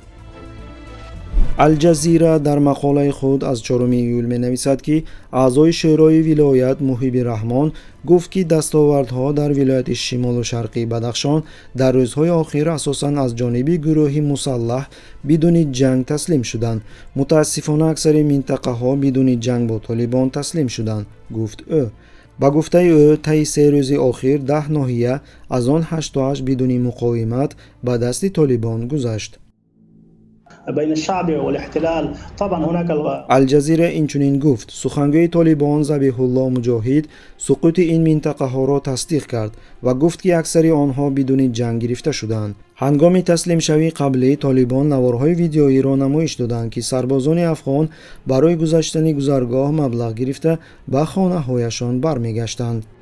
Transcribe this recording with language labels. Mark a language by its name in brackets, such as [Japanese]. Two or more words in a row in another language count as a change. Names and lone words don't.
[Tajik] Алҷазира дар мақолаи худ аз 4 июл менависад, ки аъзои шӯрои вилоят Муҳибби Раҳмон гуфт, ки дастовардҳо дар вилояти шимолу шарқии Бадахшон дар рӯзҳои охир асосан аз ҷониби гурӯҳи мусаллаҳ бидуни ҷанг таслим шуданд. Мутаассифона аксари минтақаҳо бидуни ҷанг бо толибон таслим шуданд, гуфт ӯ. ба гуфтаи ӯ, таи 3 рӯзи охир 10 ноҳия аз он 88 бидуни муқовимат ба дасти толибон гузашт. [Arabic] بين الشعب والاحتلال طبعا هناك [Tajik] الجزیره инчунин гуфт, сухангӯи толибон Забиҳулло Муҷоҳид суқути ин минтақаҳоро тасдиқ кард ва гуфт, ки аксари онҳо бидуни ҷанг гирифта шуданд. ҳангоми таслимшавии қаблӣ толибон наворҳои видеоиро намоиш доданд, ки сарбозони афғон барои гузаштани гузаргоҳ маблағ гирифта ба хонаҳояшон бармегаштанд.